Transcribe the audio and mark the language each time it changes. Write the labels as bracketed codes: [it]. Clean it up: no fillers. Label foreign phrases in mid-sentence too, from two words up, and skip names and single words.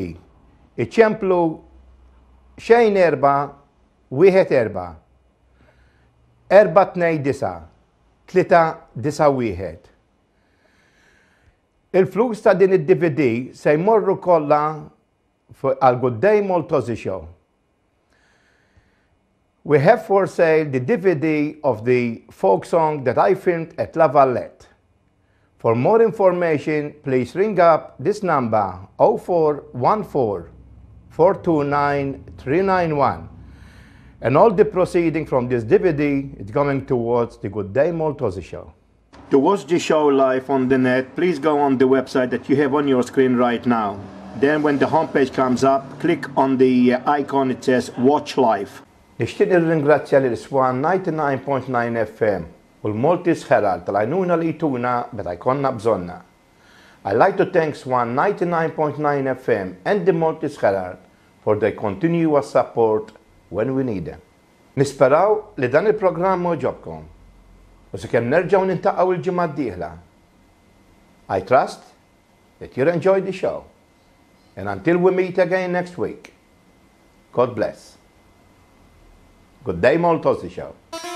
[mt] Iċemplu xejn 4-1-4. 4-2-9. 3-9-1. Il-flus ta' din id-DVD se jmorru kollha għal Gday Maltaussies show. [en] We have for sale the DVD of the folk song that I filmed at Lavallett. For more information, please ring up this number 0414 429 391. And all the proceeding from this DVD is going towards the Gday Maltaussies show. To watch the show live on the net, please go on the website that you have on your screen right now. Then when the homepage comes up, click on the icon it says Watch Live. [mt] Nixtieq nirringrazzja lil Swan 99.9 FM u l-Maltese Herald tal-għajnuna li jtuna meta jkollna bżonna. [en] I'd like to thank Swan 99.9 FM and the Maltese Herald for their continuous support when we need them. [mt] Nisperaw li dan il-programm ġobkom u sakemm nerġgħu nintaqgħu il-ġimgħa d-dieħla. [en] I trust that you enjoyed the show. And until we meet again next week, God bless. Gday Maltaussies show.